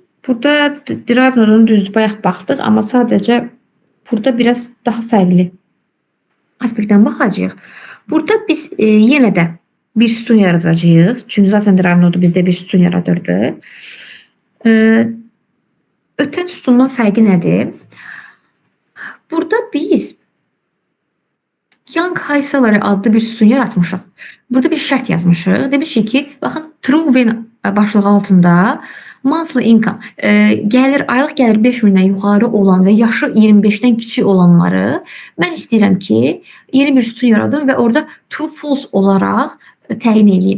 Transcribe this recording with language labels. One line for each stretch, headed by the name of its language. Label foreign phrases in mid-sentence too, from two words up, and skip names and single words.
Azerbaijani: Burada derive nodunu düzdür bayaq baxdıq, amma sadəcə burada biraz daha fərqli aspektdən baxacağıq. Burada biz yenə də bir sütun yaradacağıq. Çünki zaten derive nodu bizdə bir sütun yaradırdı. Ötən sütundan fərqi nədir? Burada biz
English: young high salary
Azerbaijani: adlı bir sütun yaratmışıq. Burada bir şərt yazmışıq. Demişik ki, baxın
English: true when
Azerbaijani: başlığı altında
English: monthly income,
Azerbaijani: aylıq gəlir 5.000-dən yuxarı olan və yaşı 25-dən kiçik olanları mən istəyirəm ki, yeni bir sütun yaradım və orada
English: true false
Azerbaijani: olaraq təyin edeyim.